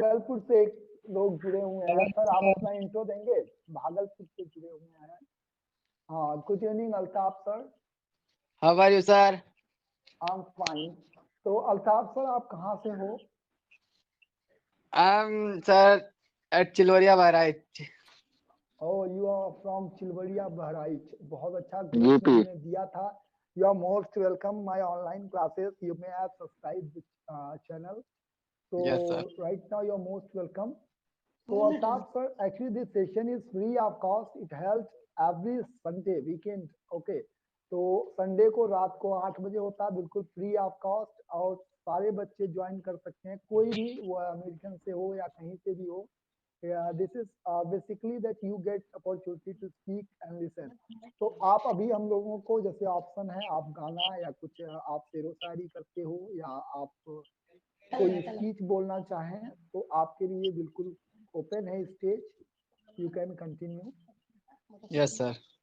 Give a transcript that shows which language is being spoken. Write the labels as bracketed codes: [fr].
[hi] भागलपुर से एक लोग जुड़े हुए हैं सर, आप अपना इंट्रो देंगे? भागलपुर से जुड़े हुए हैं। हाँ [en] good evening [hi] Altaf sir. [en] How are you sir? I am fine. [hi] तो अल्ताफ सर आप कहाँ से हो? [en] I am sir at Chiloria Bahraich. Oh, you are from Chilwadia, Bahraich. [hi] बहुत अच्छा यूपी। ग्रुप ने दिया था। [en] You are most welcome my online classes. You may have subscribed this channel. So Yes, sir. right now you are most welcome. So Altaf sir, actually this session is free of cost. It helps every Sunday weekend. Okay. [hi] तो Sunday को रात को 8 बजे होता है, बिल्कुल free of cost, और सारे बच्चे ज्वाइन कर सकते हैं, कोई भी वो अमेरिकन से हो या कहीं से भी हो। [en] This is basically that you get opportunity to speak and listen. [hi] तो आप अभी हम लोगों को जैसे ऑप्शन है, आप गाना या कुछ आप शेरो शायरी करते हो या आप कोई स्पीच बोलना चाहें तो आपके लिए बिल्कुल ओपन है stage. [en] You can continue. Yes sir.